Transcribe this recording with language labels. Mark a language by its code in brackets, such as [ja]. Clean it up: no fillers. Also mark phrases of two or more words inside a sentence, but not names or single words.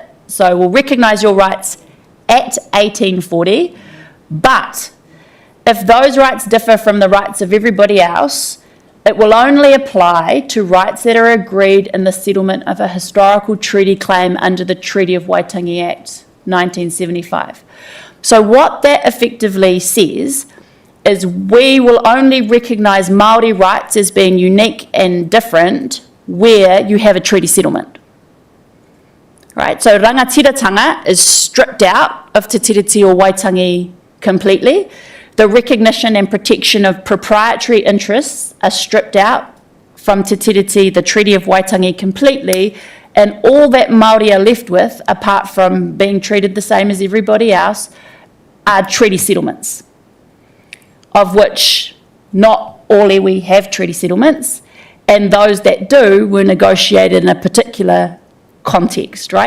[en] So we'll recognise your rights at 1840, but if those rights differ from the rights of everybody else, it will only apply to rights that are agreed in the settlement of a historical treaty claim under the Treaty of Waitangi Act 1975. So what that effectively says is we will only recognise Māori rights as being unique and different where you have a treaty settlement. Right, so rangatiratanga is stripped out of [mi] te tiriti o Waitangi [en] completely. The recognition and protection of proprietary interests are stripped out from [mi] te tiriti, [en] the Treaty of Waitangi completely, And all that Māori are left with, apart from being treated the same as everybody else, are treaty settlements, of which not all iwi have treaty settlements, and those that do were negotiated in a particular context, right?